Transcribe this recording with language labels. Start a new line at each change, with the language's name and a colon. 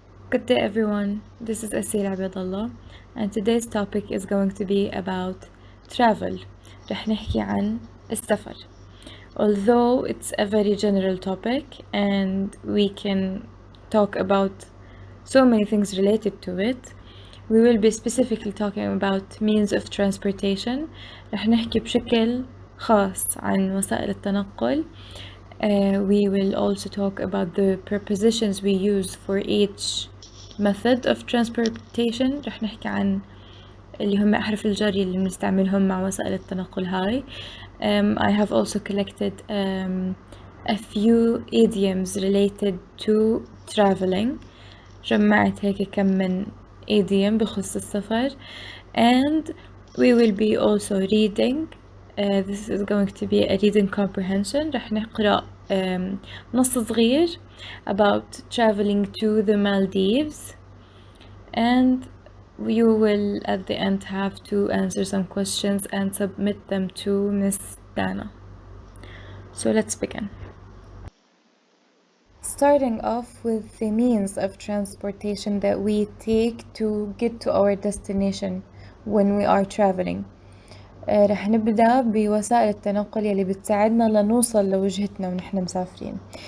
English: Good day everyone, this is Asil Abdallah and today's topic is going to be about travel.
Arabic: رح نحكي عن السفر.
English: Although it's a very general topic and we can talk about so many things related to it, we will be specifically talking about means of transportation.
Arabic: رح نحكي بشكل خاص عن وسائل التنقل.
English: We will also talk about the prepositions we use for each method of transportation.
Arabic: رح نحكي عن اللي هم أحرف الجر اللي بنستعملهم مع وسائل التنقل هاي.
English: I have also collected a few idioms related to traveling.
Arabic: جمعت هيك كم من idiom بخص السفر
English: and we will be also reading. This is going to be a reading comprehension.
Arabic: رح نقرأ نص صغير
English: about traveling to the Maldives and you will at the end have to answer some questions and submit them to Miss Dana. So let's begin. Starting off with the means of transportation that we take to get to our destination when we are traveling.
Arabic: رح نبدأ بوسائل التنقل يلي بتساعدنا لنوصل لوجهتنا ونحن مسافرين.